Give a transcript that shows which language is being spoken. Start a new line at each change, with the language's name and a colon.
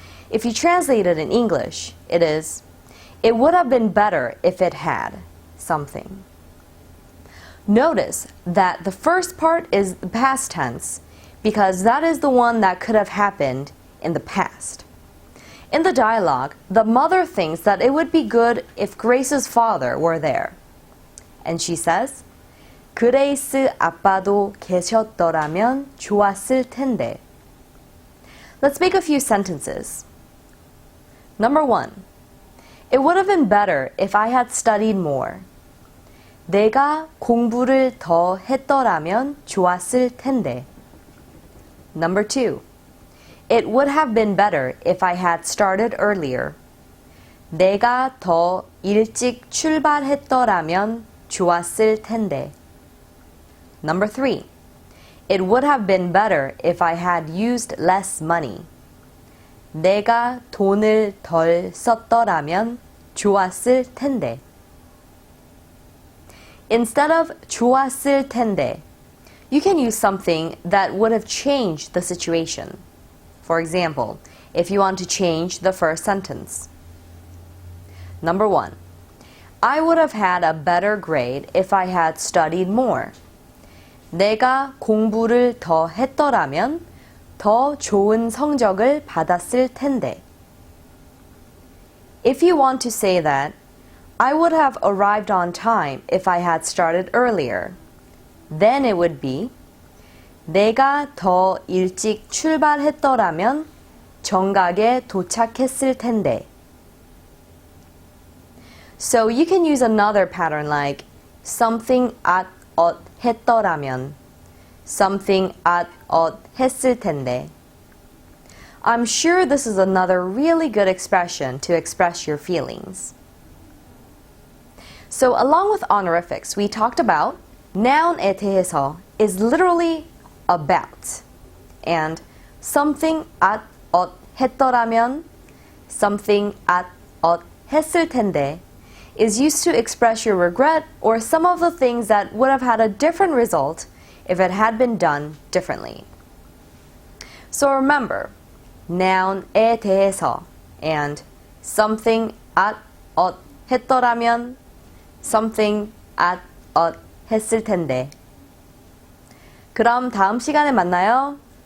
English: If you translate it in English, it is, it would have been better if it had something. Notice that the first part is the past tense because that is the one that could have happened in the past. In the dialogue, the mother thinks that it would be good if Grace's father were there. And she says,
Korean: 그레이스 아빠도 계셨더라면 좋았을 텐데.
English: Let's make a few sentences. Number 1. It would have been better if I had studied more.
Korean: 내가 공부를 더 했더라면 좋았을 텐데.
English: Number 2. It would have been better if I had started earlier.
Korean: 내가 더 일찍 출발했더라면 좋았을 텐데.
English: Number 3. It would have been better if I had used less money.
Korean: 내가 돈을 덜 썼더라면 좋았을 텐데.
English: Instead of
Korean: 좋았을 텐데,
English: you can use something that would have changed the situation. For example, if you want to change the first sentence. Number 1. I would have had a better grade if I had studied more.
Korean: 내가 공부를 더 했더라면 더 좋은 성적을 받았을 텐데.
English: If you want to say that, I would have arrived on time if I had started earlier. Then it would be
Korean: 내가 더 일찍 출발했더라면 정각에 도착했을 텐데.
English: So you can use another pattern like something at 했더라면, something at 했을 텐데. I'm sure this is another really good expression to express your feelings. So along with honorifics, we talked about noun에 대해서 is literally about, and something at 했더라면, something at 했을 텐데 is used to express your regret or some of the things that would have had a different result if it had been done differently. So remember, noun에 대해서 and something at 했더라면, something at 했을 텐데.
Korean: 그럼 다음 시간에 만나요.